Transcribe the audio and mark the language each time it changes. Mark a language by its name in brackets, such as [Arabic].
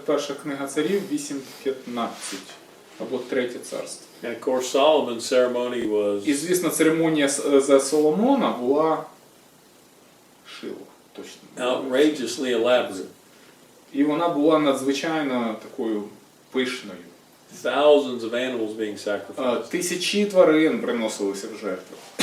[Ukrainian] Перша книга царів 8:15 або Третє царство. [English] And of course Solomon's ceremony was [Ukrainian] І, звісно, церемонія за Соломона була Шило, точно. [English] outrageously elaborate. [Ukrainian] І вона була надзвичайно такою пишною. [English] Thousands of animals being sacrificed. [Ukrainian] Тисячі тварин приносилися в жертву.